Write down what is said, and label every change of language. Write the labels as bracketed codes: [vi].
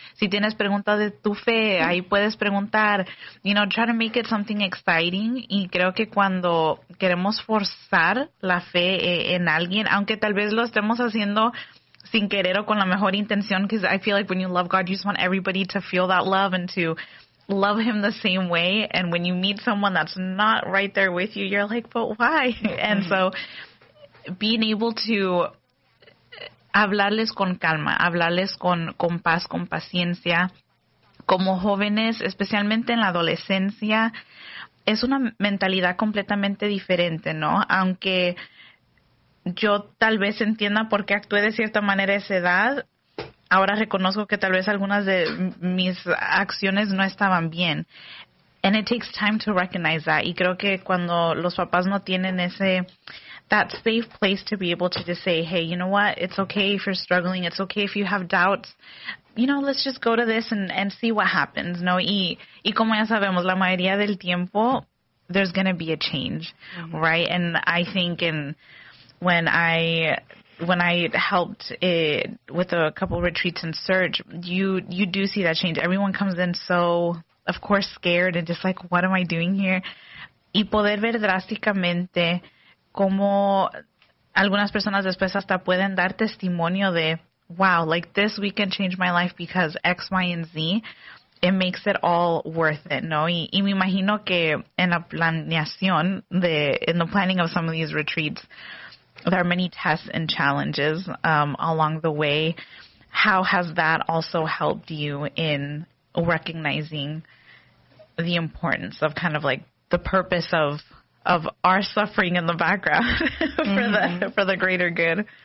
[es] Si tienes preguntas de tu fe, ahí puedes preguntar. [en] You know, try to make it something exciting. [es] Y creo que cuando queremos forzar la fe en alguien, aunque tal vez lo estemos haciendo sin querer o con la mejor intención, [en] because I feel like when you love God, you just want everybody to feel that love and to love him the same way. [es] And when you meet someone that's not right there with you, you're like, but why? [en] And so being able to [es] hablarles con calma, hablarles con paz, con paciencia, como jóvenes, especialmente en la adolescencia, es una mentalidad completamente diferente, ¿no? Aunque yo tal vez entienda por qué actué de cierta manera a esa edad, ahora reconozco que tal vez algunas de mis acciones no estaban bien. [en] And it takes time to recognize that. [es] Y creo que cuando los papás no tienen ese, [en] that safe place to be able to just say, hey, you know what, it's okay if you're struggling, it's okay if you have doubts, you know, let's just go to this and see what happens, [es] ¿no? Y como ya sabemos, la mayoría del tiempo, [en] there's going to be a change, [es] mm-hmm. [en] right? And I think when I helped with a couple retreats and search, you do see that change. Everyone comes in so, of course, scared and just like, what am I doing here? [es] Y poder ver drásticamente cómo algunas personas después hasta pueden dar testimonio de, [en] wow, like this weekend changed my life because X, Y, and Z, it makes it all worth it, [es] ¿no? Y me imagino que en la planeación, [en] in the planning of some of these retreats, there are many tests and challenges along the way. How has that also helped you in recognizing the importance of kind of like the purpose of our suffering in the background for the greater good?